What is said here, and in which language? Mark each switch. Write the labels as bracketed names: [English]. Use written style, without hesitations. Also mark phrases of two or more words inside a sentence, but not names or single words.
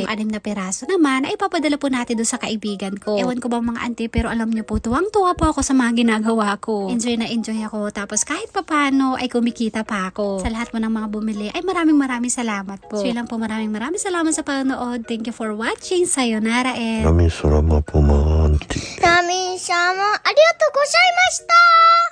[Filipino] Yung 6 na piraso naman, ay ipapadala po natin dun sa kaibigan ko. Ewan ko ba mga auntie, pero alam nyo po, tuwang-tuwa po ako sa mga ginagawa ko. Enjoy na enjoy ako, tapos kahit papano ay kumikita pa ako. Sa lahat mo ng mga bumili, ay maraming salamat po. So yun lang po, maraming salamat sa panonood. [English] Thank you for watching. Sayonara and... [Filipino] Nami salamat po mga auntie. [Japanese] ナミ様、ありがとうございました。